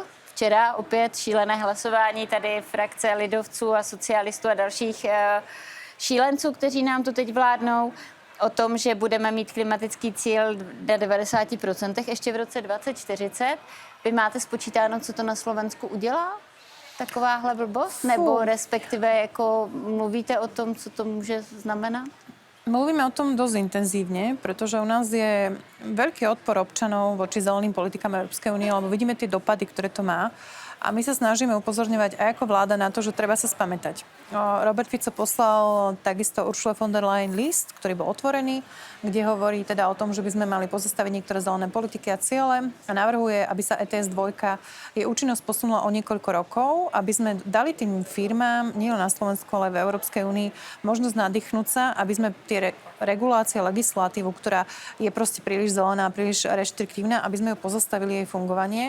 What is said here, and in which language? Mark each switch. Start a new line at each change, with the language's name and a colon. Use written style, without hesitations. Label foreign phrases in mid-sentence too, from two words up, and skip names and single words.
Czech: Včera opět šílené hlasování tady frakce lidovců a socialistů a dalších šílenců, kteří nám to teď vládnou, o tom, že budeme mít klimatický cíl na 90% ještě v roce 2040. Vy máte spočítáno, co to na Slovensku udělá? Takováhle blbost? Nebo respektive jako mluvíte o tom, co to může znamenat?
Slovak: Mluvíme o tom dosť intenzívne, pretože u nás je veľký odpor občanov voči zeleným politikám Európskej únie, lebo vidíme tie dopady, ktoré to má. A my sa snažíme upozorňovať aj ako vláda na to, že treba sa spamätať. Robert Fico poslal takisto Ursula von der Leyen list, ktorý bol otvorený, kde hovorí teda o tom, že by sme mali pozastaviť niektoré zelené politiky a ciele a navrhuje, aby sa ETS 2 jej účinnosť posunula o niekoľko rokov, aby sme dali tým firmám, nie len na Slovensku, ale v Európskej únii, možnosť nadýchnúť sa, aby sme tie regulácie, legislatívu, ktorá je proste príliš zelená, príliš reštriktívna, aby sme ju pozastavili jej fungovanie.